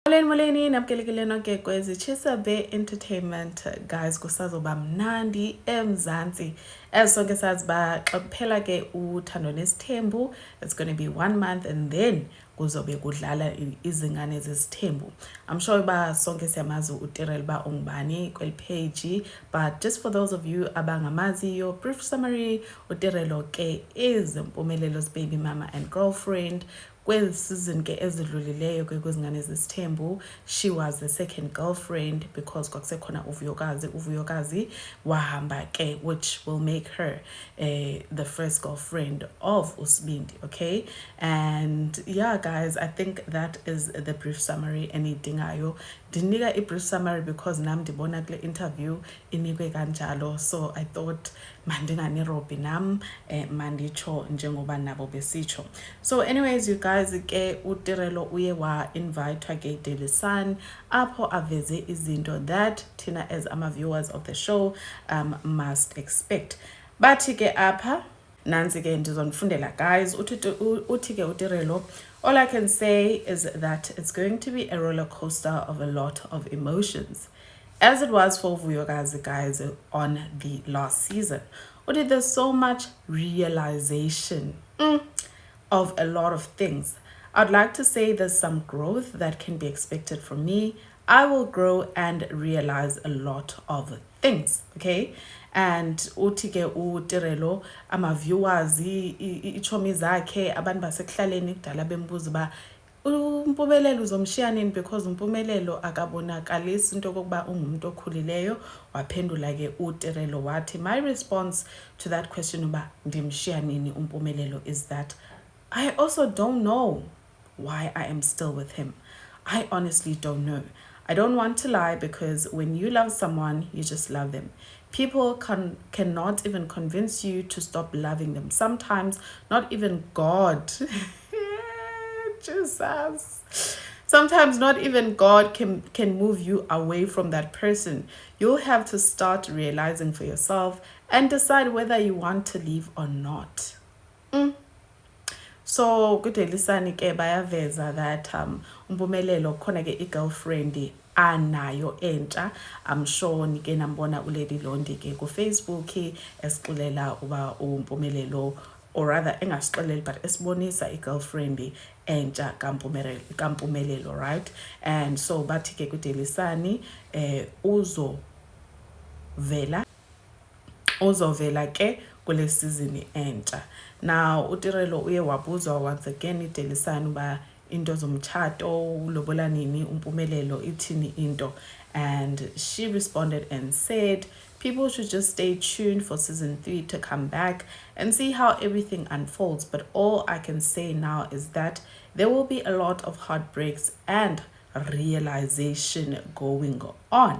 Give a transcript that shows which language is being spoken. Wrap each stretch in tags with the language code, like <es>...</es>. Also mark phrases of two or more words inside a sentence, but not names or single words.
<xh>Molweni namkelekile nonke kwezi Chisabe Entertainment guys kusazoba mnandi eMzantsi as sonke sazi ba xa kuphela ke uthando nesithembu.</xh> <en>It's going to be 1 month and then</en> <xh>kuzobe kudlala</xh> <en>izingane zesithembu. I'm sure</en> <xh>ba sonke siyamazi uTirel ba ungubani kweli</xh> <en>page, but just for those of you abangamaziyo, brief summary, uTirelo ke is Mpumelelo's baby mama and girlfriend.</en> <xh>Kwezi season ke ezidlulileyo ke kwizingane zesithembu,</xh> <en>she was the second girlfriend because</en> <xh>kwakusekhona uvuyokazi wahamba ke,</xh> <en>which will make her the first girlfriend of Usibindi. Okay, and yeah guys, I think that is the brief summary enidingayo.</en> <xh>Ndinika i-</xh> <en>brief summary</en> <xh>because nam ndibona kule interview inikwe kanjalo,</xh> <en>so I thought</en> <xh>mandinganirobhi nam manditsho njengoba nabo besitsho.</xh> <en>So anyways you guys,</en> <xh>ke uTirelo uye wa invite ke Daily Sun apho aveze izinto that thina as ama-viewers</xh> <en>of the show must expect.</en> <xh>Bathi ke apha nansi ke ndizonifundela guys, uthi ke uTirelo,</xh> <en>all I can say is that it's going to be a roller coaster of a lot of emotions, as it was for Vuyokazi guys on the last season. There's so much realization of a lot of things. I'd like to say there's some growth that can be expected from me. I will grow and realize a lot of things, okay?</en> <xh>And utike uTirelo ama-viewers ichomi zakhe abantu basekuhlaleni kudala bembuza ba uMpumelelo uzomshiya nini, because uMpumelelo akabonakalisi into kokuba ungumuntu okhulileyo. Waphendula ke uTirelo wathi,</xh> <en>my response to that question</en> <xh>uba ndimshiya nini uMpumelelo</xh> <en>is that I also don't know why I am still with him. I honestly don't know. I don't want to lie, because when you love someone, you just love them. People cannot even convince you to stop loving them. Sometimes not even God Jesus. Sometimes not even God can move you away from that person. You'll have to start realizing for yourself and decide whether you want to leave or not.</en> <xh>So kuDaily Sun ke bayaveza that uMpumelelo khona ke i-girlfriend anayo entsha.</xh> <en>I'm sure</en> <xh>nike nambona uLady Londi ke ku Facebook esixolela uba uMpumelelo,</xh> <en>or rather</en> <xh>engasixoleli but esibonisa i-girlfriend entsha kaMpumelelo,</xh> <en>right?</en> <xh>And so bathi ke kuDaily Sun uzovela ke kule season entsha. Now uTirelo uye wabuzwa</xh> <en>once again</en> <xh>iDaily Sun uba into zomtshato ulobola nini uMpumelelo ithini into,</xh> <en>and she responded and said people should just stay tuned for season 3 to come back and see how everything unfolds. But all I can say now is that there will be a lot of heartbreaks and realization going on.</en>